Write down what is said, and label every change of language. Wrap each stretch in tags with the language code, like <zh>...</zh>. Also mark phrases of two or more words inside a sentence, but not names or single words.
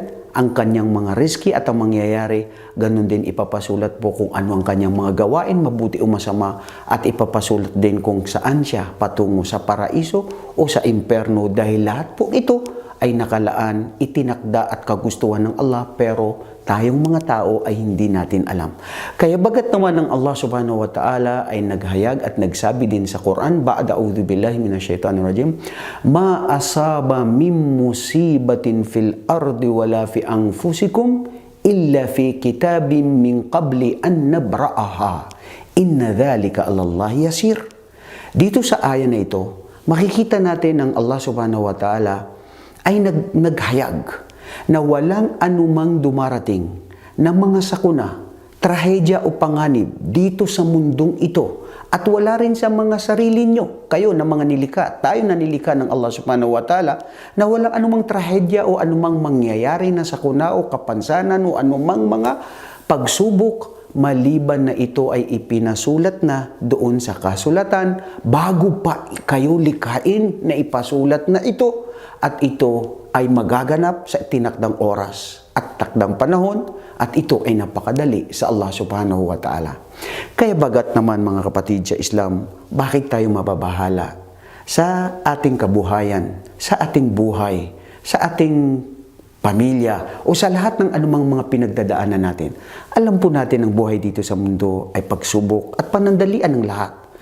<tl>Ang kanyang mga riski at ang mangyayari, ganun din ipapasulat po kung ano ang kanyang mga gawain, mabuti o masama, at ipapasulat din kung saan siya patungo, sa paraiso o sa imperno, dahil lahat po ito ay nakalaan, itinakda at kagustuhan ng Allah, pero tayong mga tao ay hindi natin alam. Kaya bagat naman ng Allah</tl> <ar>سبحانه وتعالى</ar> <tl>ay naghayag at nagsabi din sa Quran,</tl> <ar>بعد أعوذ بالله من الشيطان الرجيم, "ما أصاب من مصيبة في الأرض ولا في أنفسكم إلا في كتاب من قبل أن نبرأها. إن ذلك على الله يسير."</ar> <tl>Dito sa aya na ito, makikita natin ng Allah</tl> <ar>سبحانه وتعالى</ar> <tl>ay naghayag na walang anumang dumarating na mga sakuna, trahedya o panganib dito sa mundong ito. At wala rin sa mga sarili nyo, kayo na mga nilikha, tayo na nilikha ng Allah</tl> <ar>سبحانه وتعالى,</ar> <tl>na walang anumang trahedya o anumang mangyayari na sakuna o kapansanan o anumang mga pagsubok, maliban na ito ay ipinasulat na doon sa kasulatan bago pa kayo likhain na ipasulat na ito. At ito ay magaganap sa tinakdang oras at takdang panahon, at ito ay napakadali sa Allah</tl> <ar>سبحانه وتعالى.</ar> <tl>Kaya bagat naman mga kapatid sa Islam, bakit tayo mababahala sa ating kabuhayan, sa ating buhay, sa ating pamilya, o sa lahat ng anumang mga pinagdadaanan natin? Alam po natin ang buhay dito sa mundo ay pagsubok at panandalian ng lahat.</tl>